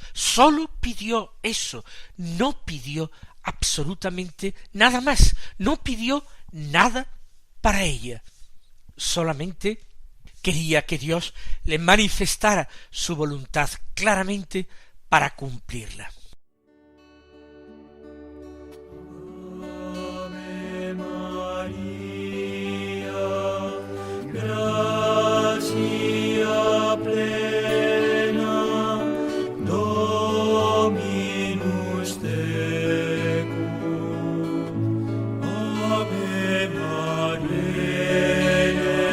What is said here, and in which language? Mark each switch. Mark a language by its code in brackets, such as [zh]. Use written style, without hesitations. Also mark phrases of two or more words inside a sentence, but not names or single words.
[es] Sólo pidió eso, no pidió absolutamente nada más, no pidió nada para ella, solamente quería que Dios le manifestara su voluntad claramente para cumplirla. [la] Ave María, gracia plena, Dominus tecum, Ave María,